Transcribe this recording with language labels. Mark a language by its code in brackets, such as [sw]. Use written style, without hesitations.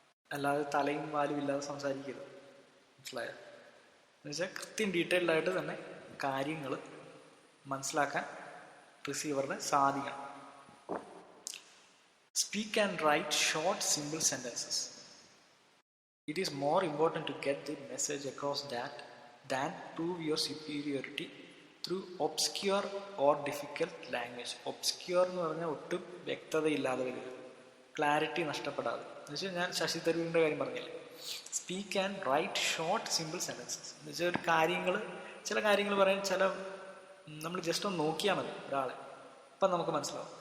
[ml] അല്ലാതെ തലയും വാലും ഇല്ലാതെ സംസാരിക്കരുത്. മനസ്സിലായോ? എന്ന് വെച്ചാൽ കൃത്യം ഡീറ്റെയിൽഡ് ആയിട്ട് തന്നെ കാര്യങ്ങൾ മനസ്സിലാക്കാൻ റിസീവറിന് സാധിക്കണം. [en] Speak and write short, simple sentences. It is more important to get the message across than prove your superiority through obscure or difficult language. [ml] Obscure എന്ന് പറഞ്ഞാൽ ഒട്ടും വ്യക്തതയില്ലാതെ വരിക, ക്ലാരിറ്റി നഷ്ടപ്പെടാതെ. എന്ന് വെച്ചാൽ ഞാൻ ശശി തരൂരിൻ്റെ കാര്യം പറഞ്ഞില്ലേ, [en] Speak and write short simple sentences. [ml] എന്ന് വെച്ചാൽ ചില കാര്യങ്ങൾ പറയാൻ നമ്മൾ ജസ്റ്റ് ഒന്ന് നോക്കിയാൽ മതി ഒരാളെ, അപ്പം നമുക്ക് മനസ്സിലാവും.